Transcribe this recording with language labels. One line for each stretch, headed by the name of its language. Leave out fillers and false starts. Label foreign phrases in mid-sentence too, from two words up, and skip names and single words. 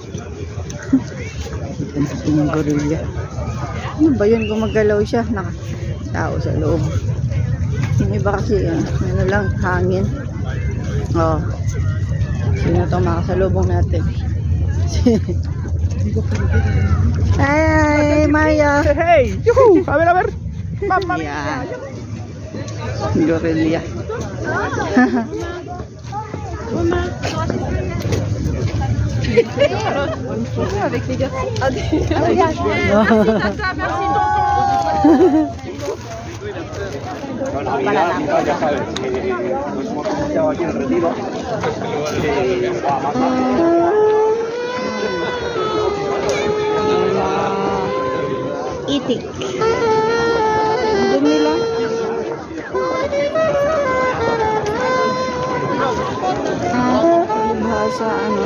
Filipino: Yung gorilla. Ano ba yun? Gumagalaw siya. Tao sa loob. Yung iba kasi, ano lang, hangin. Sino itong makasalubong natin? Hey, Maya!
Spanish: Hey! Yuhu! A ver!
Italian: ¡Mamma mia!
Filipino: Yan. Gorilla.
French: Avec les gars.
Spanish: Bueno, y ya sabes que nos hemos anunciado aquí en el retiro.
Filipino: Itik. Doon nila. Bahasa ano?